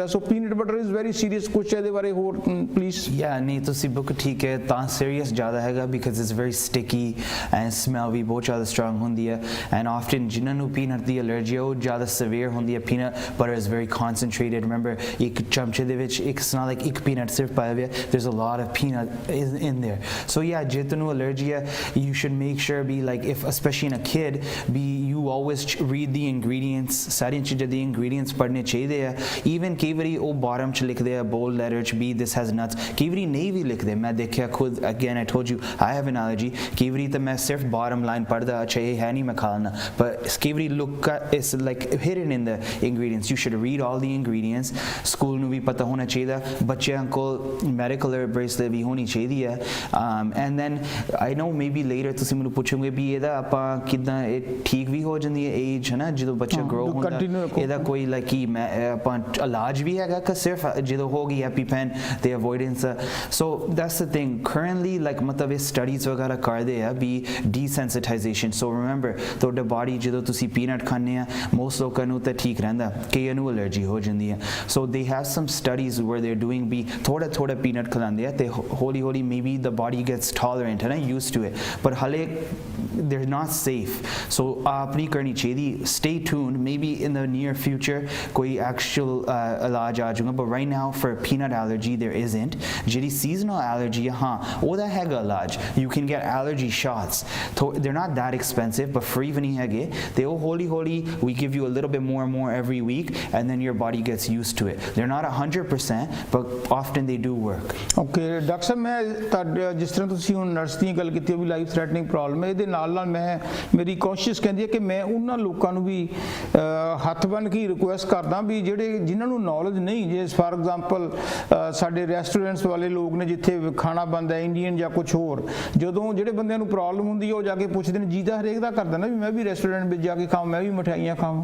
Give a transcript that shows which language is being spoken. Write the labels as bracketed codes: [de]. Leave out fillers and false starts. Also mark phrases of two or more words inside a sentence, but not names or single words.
[en] So peanut butter is very serious. [pa] ਕੁਛ ਇਹਦੇ ਬਾਰੇ ਹੋਰ ਪਲੀਜ਼? ਨਹੀਂ ਤੁਸੀਂ ਬੁੱਕ ਠੀਕ ਹੈ ਤਾਂ ਸੀਰੀਅਸ ਜ਼ਿਆਦਾ ਹੈਗਾ [en] because it's very sticky and smell [pa] ਵੀ ਬਹੁਤ ਜ਼ਿਆਦਾ ਸਟਰੋਂਗ ਹੁੰਦੀ ਹੈ। [en] and often [pa] ਜਿਨ੍ਹਾਂ ਨੂੰ ਪੀਨਟ ਦੀ ਐਲਰਜੀ ਹੈ ਉਹ ਜ਼ਿਆਦਾ ਸਵੇਅਰ ਹੁੰਦੀ ਹੈ। [en] peanut butter is very concentrated. remember [pa] ਇੱਕ ਚਮਚੇ ਦੇ ਵਿੱਚ [en] it's not like [pa] ਇੱਕ ਪੀਨਟ ਸਿਰਫ ਪਾਇਆ ਹੋਇਆ, [en] there's a lot of peanut in there. So yeah, [pa] ਜੇ ਤੁਹਾਨੂੰ ਐਲਰਜੀ ਹੈ [en] you should make sure be like if especially in a kid be you always read the ingredients, [pa] ਸਾਰੀਆਂ ਚੀਜ਼ਾਂ ਦੇ ingredients ਪੜ੍ਹਨੇ ਚਾਹੀਦੇ ਆ। even ਕਈ ਵਾਰੀ ਉਹ bottom 'ਚ ਲਿਖਦੇ ਆ [en] bold letter [pa] 'ਚ ਵੀ [en] this has nuts, [pa] ਕਈ ਵਾਰੀ ਨਹੀਂ ਵੀ ਲਿਖਦੇ। ਮੈਂ ਦੇਖਿਆ ਖੁਦ, [en] again I told you I have an allergy, [pa] ਕਈ ਵਾਰੀ ਤਾਂ ਮੈਂ ਸਿਰਫ [en] bottom line [pa] ਪੜ੍ਹਦਾ, ਅੱਛਾ ਇਹ ਹੈ ਨਹੀਂ ਮੈਂ ਖਾ ਲੈਣਾ, but ਕਈ ਵਾਰੀ [en] look it's like hidden in the ingredients. You should read all the ingredients. [pa] ਸਕੂਲ ਨੂੰ ਵੀ ਪਤਾ ਹੋਣਾ ਚਾਹੀਦਾ, ਬੱਚਿਆਂ ਕੋਲ [en] medical bracelet [pa] ਵੀ ਹੋਣੀ ਚਾਹੀਦੀ ਹੈ। [en] and then I know maybe later [pa] ਤੁਸੀਂ ਮੈਨੂੰ ਪੁੱਛੋਗੇ ਵੀ ਇਹਦਾ ਆਪਾਂ ਕਿੱਦਾਂ ਇਹ ਠੀਕ ਵੀ ਹੋ ਜਾਂਦੀ ਹੈ ਏਜ, ਹੈ ਨਾ, ਜਦੋਂ ਬੱਚਾ ਗਰੋ ਹੁੰਦਾ ਇਹਦਾ ਕੋਈ ਲਾਈਕ ਕੀ ਮੈਂ ਆਪਾਂ ਇਲਾਜ ਵੀ ਹੈਗਾ ਕਿ ਸਿਰਫ ਜਦੋਂ ਹੋ ਗਈ ਐਪੀਪੈਨ ਤੇ ਅਵੋਇਡੈਂਸ? [en] So that's the thing currently like [pa] ਮਤਲਬ ਇਹ ਸਟੱਡੀਜ਼ ਵਗੈਰਾ ਕਰਦੇ ਆ ਵੀ ਡੀਸੈਂਸਿਟਾਈਜੇਸ਼ਨ। [en] so remember [pa] ਤੁਹਾਡਾ ਬਾਡੀ ਜਦੋਂ ਤੁਸੀਂ ਪੀਨਟ ਖਾਂਦੇ ਆ ਮੋਸਟ ਲੋਕਾਂ ਨੂੰ ਤਾਂ ਠੀਕ ਰਹਿੰਦਾ, ਕਈਆਂ ਨੂੰ ਐਲਰਜੀ ਹੋ ਜਾਂਦੀ ਹੈ। [en] So they have some studies where they're doing [pa] ਵੀ ਥੋੜਾ ਪੀਨਟ ਖਿਲਾਉਂਦੇ ਆ ਤੇ ਹੌਲੀ [en] maybe the body gets tolerant [pa] ਹੈ ਨਾ, [en] used to it, but ਹਾਲੇ they're not safe. So [pa] ਆਪਣੀ ਕਰਨੀ ਚਾਹੀਦੀ। [en] stay tuned, maybe in the near future [pa] ਕੋਈ actual ਇਲਾਜ ਆ ਜਾਊਗਾ, [en] but right now for peanut allergy there isn't. [pa] ਜਿਹੜੀ [en] seasonal allergy [pa] ਹੈ ਹਾਂ ਉਹਦਾ ਹੈਗਾ ਇਲਾਜ, [en] you can get allergy shots. They're not that expensive but free [pa] ਵੀ ਨਹੀਂ ਹੈਗੇ ਤੇ ਉਹ ਹੌਲੀ [en] we give you a little bit more and more every week and then your body gets used to it. They're not 100% but often they do work. Okay, [pa] ਡਾਕਟਰ ਸਾਹਿਬ ਮੈਂ ਤੁਹਾਡੇ ਜਿਸ ਤਰ੍ਹਾਂ ਤੁਸੀਂ ਹੁਣ ਨਰਸ ਦੀ ਗੱਲ ਕੀਤੀ ਵੀ [en] life threatening problem [pa] ਹੈ, ਇਹਦੇ ਨਾਲ ਮੈਂ ਮੇਰੀ ਕੋਸ਼ਿਸ਼ ਕਹਿੰਦੀ ਹੈ ਕਿ ਮੈਂ ਉਹਨਾਂ ਲੋਕਾਂ ਨੂੰ ਵੀ ਹੱਥ ਬੰਨ੍ਹ ਕੇ ਰਿਕੁਐਸਟ ਕਰਦਾ ਵੀ ਜਿਹੜੇ ਜਿਨ੍ਹਾਂ ਨੂੰ ਨੌਲੇਜ ਨਹੀਂ, ਜੇ [en] for example [pa] ਸਾਡੇ ਰੈਸਟੋਰੈਂਟਸ ਵਾਲੇ ਲੋਕ ਨੇ ਜਿੱਥੇ ਖਾਣਾ ਬਣਦਾ ਇੰਡੀਅਨ ਜਾਂ ਕੁਝ ਹੋਰ, ਜਦੋਂ ਜਿਹੜੇ ਬੰਦਿਆਂ ਨੂੰ ਪ੍ਰੋਬਲਮ ਹੁੰਦੀ ਹੈ ਉਹ ਜਾ ਕੇ ਪੁੱਛਦੇ ਨੇ, ਜੀ ਤਾਂ ਹਰੇਕ ਦਾ ਕਰਦਾ ਨਾ ਵੀ ਮੈਂ ਵੀ ਰੈਸਟੋਰੈਂਟ ਵਿੱਚ ਜਾ ਕੇ ਖਾਵਾਂ, ਮੈਂ ਵੀ ਮਠਿਆਈਆਂ ਖਾਵਾਂ।